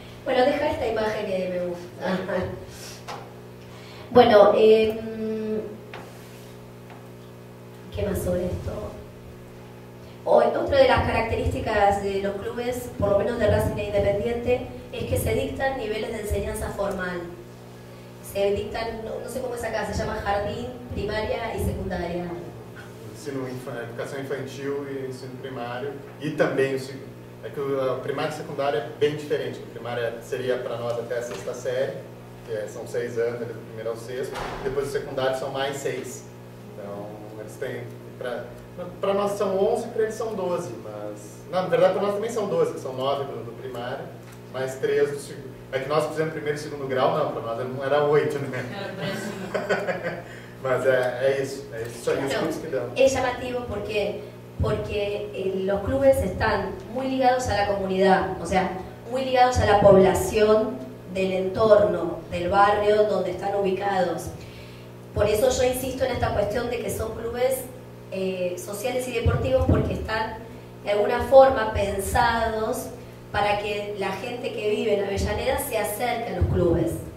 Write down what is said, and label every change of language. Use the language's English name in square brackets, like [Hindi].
[Spanish] Bueno, deja esta imagen que me gusta. Bueno, ¿qué más sobre esto? Otra de las características de los clubes, por lo menos de Racing e Independiente, es que se dictan niveles de enseñanza formal. Se dictan, no sé cómo es acá, se llama jardín, primaria y secundaria. [Portuguese] Educação infantil e ensino primário. E também, é que a primária e secundária é bem diferente. A primária seria para nós até a sexta série, que são 6 anos, do primeiro ao sexto. Depois o secundário são mais 6. Então, eles têm... Para nós são 11, para eles são 12, mas... Não, na verdade, para nós também são 12, que são 9 do primário, mais 3 do segundo. É que nós fizemos primeiro e segundo grau, não, para nós não era 8, né? Mas é isso são os clubes que dão. [Spanish] Es llamativo porque los clubes están muy ligados a la comunidad, o sea, muy ligados a la población del entorno, del barrio donde están ubicados. Por eso yo insisto en esta cuestión de que son clubes sociales y deportivos, porque están de alguna forma pensados para que la gente que vive en Avellaneda se acerque a los clubes.